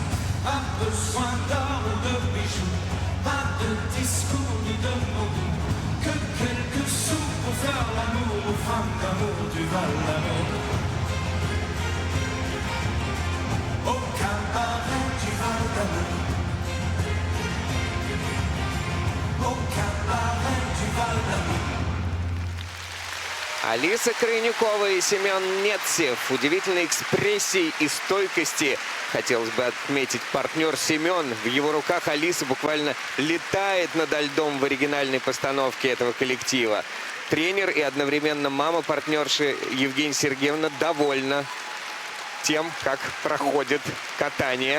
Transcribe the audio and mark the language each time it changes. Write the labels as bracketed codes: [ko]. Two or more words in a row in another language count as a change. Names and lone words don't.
[fr] Pas besoin d'or ou de bijoux, pas de discours ni de mots, que quelques sous pour faire l'amour aux femmes d'amour du Val d'Amour. Au cabaret du Val d'Amour, au cabaret du Val d'Amour. [ru] Алиса Крайнюкова и Семен Нетсев. Удивительной экспрессии и стойкости. Хотелось бы отметить партнер Семен. В его руках Алиса буквально летает над льдом в оригинальной постановке этого коллектива. Тренер и одновременно мама партнерши Евгения Сергеевна довольна тем, как проходит катание.